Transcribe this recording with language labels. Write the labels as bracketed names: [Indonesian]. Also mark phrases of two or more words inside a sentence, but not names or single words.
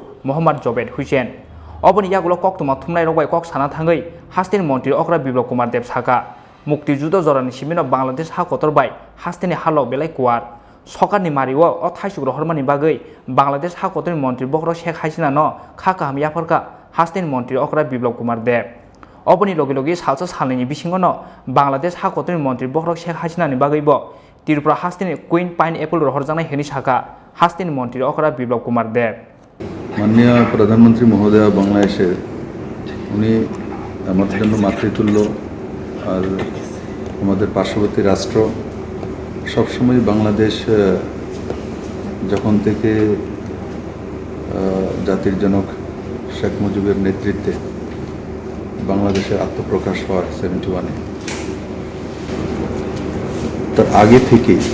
[Kok Borok] Muhammad Jobed Hussein Oboni yagulo kok tuma thumnai robai kok sana thangai Hasteni Mantri Okra Biplab Kumar Deb Saka Muktijudo Zorani Shimino Bangladesh Hakotor by Hasteni Halo Belay Kuar Sokani Mario o Thaichuk Rohormani Bagay Bangladesh Hakotani Mantri Bokrok Sheikh Hasina no Khaka Yaporka Hasteni Mantri Okra Biplab Kumar Deb Oboni Logi Salsa Salini Bishingono Bangladesh Hakotani Mantri Bokrok Sheikh Hasina ni Bagay Bo Tripura Hasteni [English] Queen Pineapple [Kok Borok] Rohorkha Heni Shaka Hasteni Mantri Okra Biplab Kumar Deb [Bangla] মাননীয় প্রধানমন্ত্রী মহোদয় বাংলাদেশের উনি আমাদের জন্য মাতৃতুল্য আর আমাদের পার্শ্ববর্তী রাষ্ট্র সবসময় বাংলাদেশ যখন থেকে জাতির জনক শেখ মুজিবের নেতৃত্বে বাংলাদেশের আত্মপ্রকাশ হয় 71-এ তার আগে থেকে